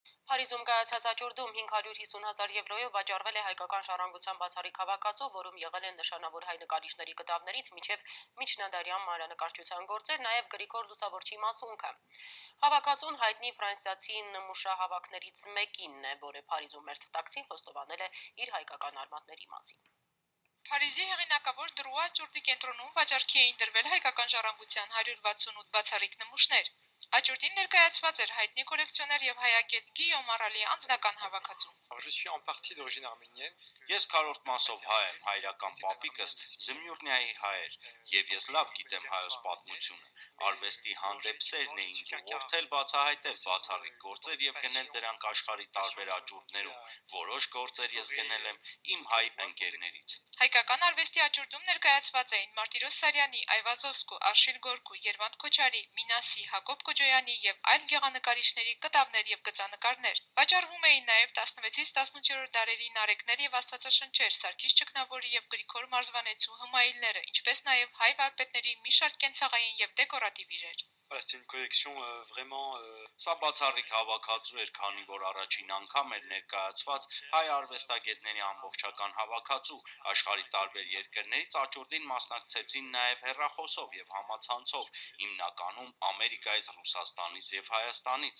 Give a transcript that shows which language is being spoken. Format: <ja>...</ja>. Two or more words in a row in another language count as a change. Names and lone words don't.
<hy>Փարիզում կայացած աճուրդում 550,000 եվրոյով վաճառվել է հայկական ժառանգության բացառիկ հավաքածու, որում եղել են նշանավոր հայ նկարիչների կտավներից մինչև միջնադարյան մանրանկարչության գործեր, նաև Գրիգոր Լուսավորչի մասունքը։ Հավաքածուն հայտնի ֆրանսիացի նմուշահավաքներից մեկինն է, որը Փարիզում մեր թղթակցին խոստովանել է իր հայկական արմատների մասին։ Փարիզի հեղինակավոր Դրուա աճուրդի կենտրոնում վաճառքի էին դրվել հայկական ժառանգության 168 բացառիկ նմուշներ։ Աճուրդին ներկայացված էր հայտնի կոլեկցիոներ եւ հայագետ Գիյոմ Արալի անձնական հավաքածու։</hy> <fr>Je suis en partie d'origine arménienne.</fr> <hy>Ես քառորդ մասով հայ եմ, հայրական պապիկս Զմյուռնիայի հայ էր, եւ ես լավ գիտեմ հայոց պատմությունը։ Արվեստի հանդեպ սերն էինք ուղղորդել բացահայտել բացառիկ գործեր եւ գնել դրանք աշխարհի տարբեր աճուրդներում։ Որոշ գործեր ես գնել եմ իմ հայ ընկերներից։ Հայկական արվեստի աճուրդում ներկայացված էին Մարտիրոս Սարյանի, Այվազովսկու, Արշիլ Գորկու, Երվանդ Քոչարի, Մինասի, Հակոբ Կոջոյանի եւ այլ գեղանկարիչների կտավներ եւ գծանկարներ։ Վաճառվում էին նաեւ 16-ից 18-րդ դարերի նարեկներ եւ աստվածաշնչեր, Սարգիս Ճգնավորի եւ Գրիգոր Մարզվանեցու հմայիլները, ինչպես նաեւ հայ վարպետների մի շարք կենցաղային եւ դեկորատիվ իրեր։</hy> <fr>Voilà, c'était une collection vraiment.</fr> <hy>Սա բացառիկ հավաքածու էր, քանի որ առաջին անգամ էր ներկայացված հայ արվեստագետների ամբողջական հավաքածու։ Աշխարհի տարբեր երկրներից աճուրդին մասնակցեցին նաև հեռախոսով եւ համացանցով, հիմնականում Ամերիկայից, Ռուսաստանից եւ Հայաստանից։</hy>